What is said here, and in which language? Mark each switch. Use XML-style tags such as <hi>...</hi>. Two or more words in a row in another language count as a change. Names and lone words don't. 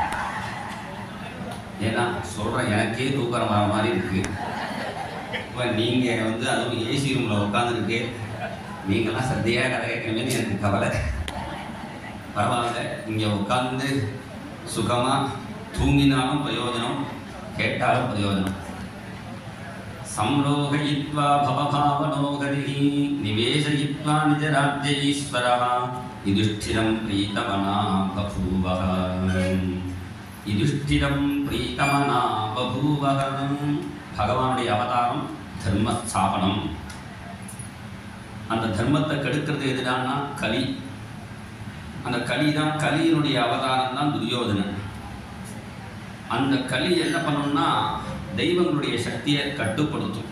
<ta>ஏன்னா சொல்கிறேன், எனக்கே தூக்கம் வர மாதிரி இருக்குது. இப்போ நீங்கள் அதுவும் ஏசி ரூமில் உட்காந்துருக்கு, நீங்கள்லாம் சத்தியாக கதை கேட்கணுமே எனக்கு கவலை. பரவாயில்ல, இங்கே உட்காந்து சுகமாக தூங்கினாலும் பிரயோஜனம், கேட்டாலும் பிரயோஜனம்.</ta> <sa>संरोहयित्वा भवभावनोगतिः निवेशयित्वा निजराज्यईश्वरः युधिष्ठिरं प्रीतमना बभूवः युधिष्ठिरं प्रीतमना बभूवः.</sa> <ta>பகவானுடைய அவதாரம் தர்மஸ்தாபனம். அந்த தர்மத்தை கெடுக்கிறது எதுடான்னா கலி. அந்த கலி தான், கலியினுடைய அவதாரம் தான் துரியோதனன். அந்த கலி என்ன பண்ணணும்னா தெய்வங்களுடைய சக்தியை கட்டுப்படுத்தும்.</ta>